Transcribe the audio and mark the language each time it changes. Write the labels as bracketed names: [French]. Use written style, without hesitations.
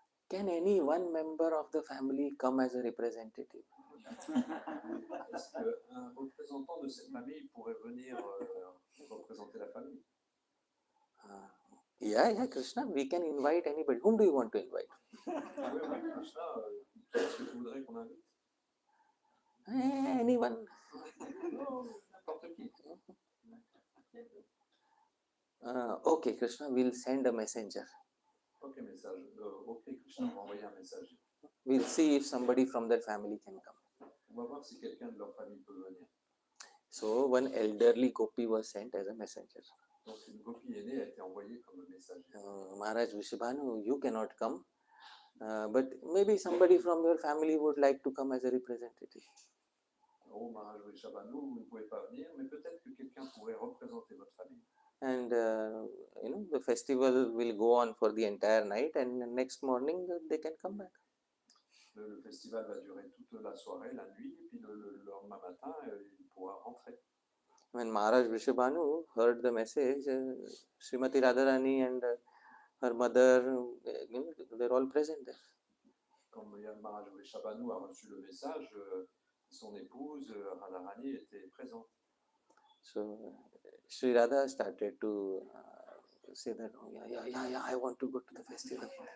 [English] Can any one member of the family come as a representative? [French] Est-ce qu'un représentant de cette famille pourrait venir représenter la famille? [English] Yeah, Krishna, we can invite anybody. Whom do you want to invite? [French] Oui, Krishna, est-ce que tu voudrais qu'on invite? [English] Anyone. [French] N'importe qui. [English] Okay, Krishna, we'll send a messenger. [French] Ok, message. Ok, Krishna, on va envoyer un message. [English] We'll see if somebody from their family can come. [French] On va voir si quelqu'un de leur famille peut venir. [English] So one elderly gopi was sent as a messenger. [French] Donc une copie aînée a été envoyée comme messager. [English] Maharaj Vrishabhanu, you cannot come, but maybe somebody from your family would like to come as a representative. [French] Oh, Maharaj Vrishabhanu, vous ne pouvez pas venir, mais peut-être que quelqu'un pourrait représenter votre famille. [English] And the festival will go on for the entire night, and the next morning they can come back. [French] Le festival va durer toute la soirée, la nuit, et puis le lendemain matin, il pourra rentrer. [English] When Maharaj Vrishabhanu heard the message, Srimati Radharani and her mother, they're all present there. [French] Quand Maharaj Vrishabhanu a reçu le message, son épouse, Radharani, était présente. [English] So Sri Radha started to say that, oh, yeah, I want to go to the festival.